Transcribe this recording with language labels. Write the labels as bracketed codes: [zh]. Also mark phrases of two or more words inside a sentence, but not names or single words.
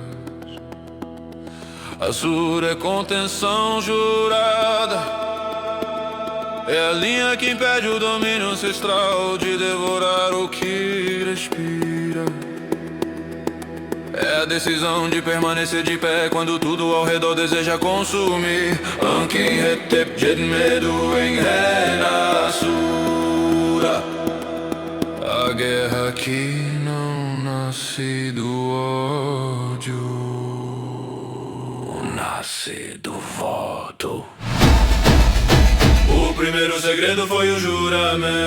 [pt] Azul é contenção jurada, é a linha que impede o domínio ancestral de devorar o que respira. É a decisão de permanecer de pé quando tudo ao redor deseja consumir. Ankin retep jed medo em renascura. A guerra que não nasce do ódio, nasce do voto. O primeiro segredo foi o juramento.